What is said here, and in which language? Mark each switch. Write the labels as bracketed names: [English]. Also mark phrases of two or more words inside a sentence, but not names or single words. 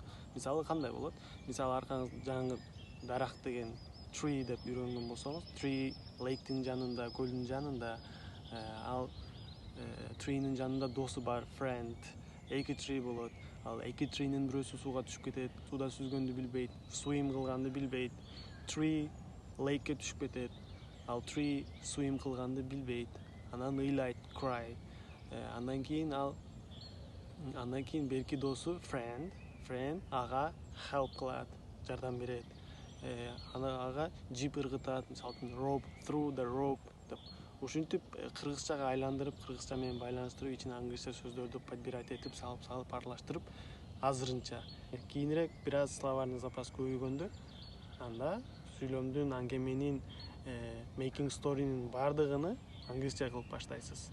[Kyrgyz] Мисалы кандай болот? Мисалы аркаңыз жаңы дарак деген tree деп үйрөнгөн болсоңуз, tree лейктин жанында, көлдүн жанында, ал tree'нин жанында досу бар, friend. Эки tree болот. Ал эки tree'нин бирөөсү сууга түшүп кетет, сууда сүзгөндү билбейт, swim кылганды билбейт. [English] Tree lake'ке [Kyrgyz] түшүп кетет. Ал [English] tree swim [Kyrgyz] кылганды билбейт. Анан ыйлайт, cry. Андан кийин берки досу friend ага help кылат, жардам берет. Ага жип ыргытат, мисалы үчүн rope, [English] through the rope [Kyrgyz] деп. Ушинтип кыргызчага айландырып, кыргызча менен байланыштырып, ичине англисча сөздөрдү подбирать этип, салып аралаштырып, азырынча. Кийинирээк бир аз словарный запас көбөйгөндө, анда сүйлөмдүн, аңгеменин, [English] making story'нин [Kyrgyz] бардыгыны англисча кылып баштайсыз.